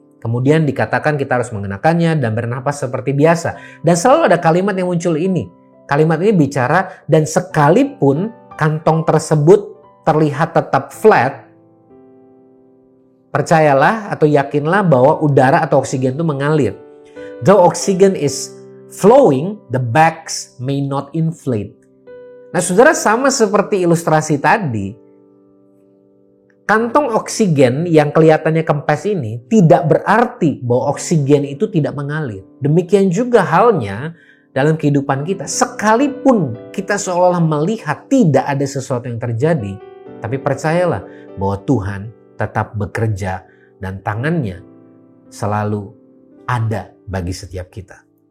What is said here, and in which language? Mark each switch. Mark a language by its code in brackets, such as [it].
[id] Kemudian dikatakan kita harus mengenakannya dan bernapas seperti biasa. Dan selalu ada kalimat yang muncul ini. Kalimat ini bicara, dan sekalipun kantong tersebut terlihat tetap flat, percayalah atau yakinlah bahwa udara atau oksigen itu mengalir. [en] Though oxygen is flowing, the bags may not inflate. [id] Nah, saudara, sama seperti ilustrasi tadi, kantong oksigen yang kelihatannya kempes ini tidak berarti bahwa oksigen itu tidak mengalir. Demikian juga halnya dalam kehidupan kita. Sekalipun kita seolah-olah melihat tidak ada sesuatu yang terjadi, tapi percayalah bahwa Tuhan tetap bekerja dan tangannya selalu ada bagi setiap kita.